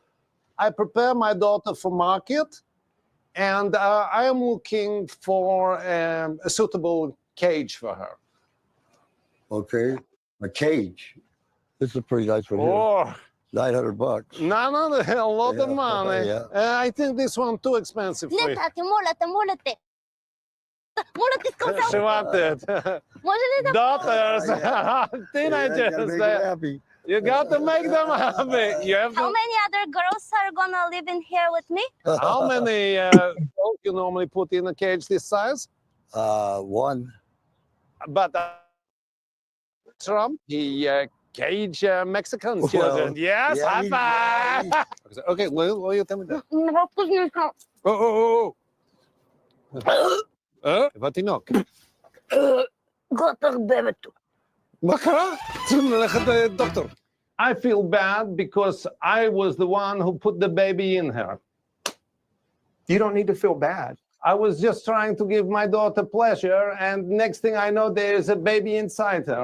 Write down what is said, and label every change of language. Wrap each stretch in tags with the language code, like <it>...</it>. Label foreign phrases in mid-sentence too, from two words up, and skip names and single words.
<en>I prepare my daughter for market, and I am looking for a suitable cage for her. Okay, a cage. This is pretty nice one here. Oh, $900. no, a lot of money. Yeah. I think this one too expensive for</en> <bg>Не,</bg> <en>you.</en> <bg>тате, моля те. Моля те, искам само.</bg> <en>She wanted.</en> <bg>Може ли да...</bg> <en>Daughters, teenagers. You got to make them happy. You have How to... many other girls are gonna live in here with me? How many girls you normally put in a cage this size? One. But Trump, he cage Mexican children. Yes, yeah, high five. Okay, what you tell me that? Wat die nog?</en> <bg>Готър бебето.</bg> <en>I feel bad because I was the one who put the baby in her. You don't need to feel bad. I was just trying to give my daughter pleasure, and next thing I know, there is a baby inside her.</en>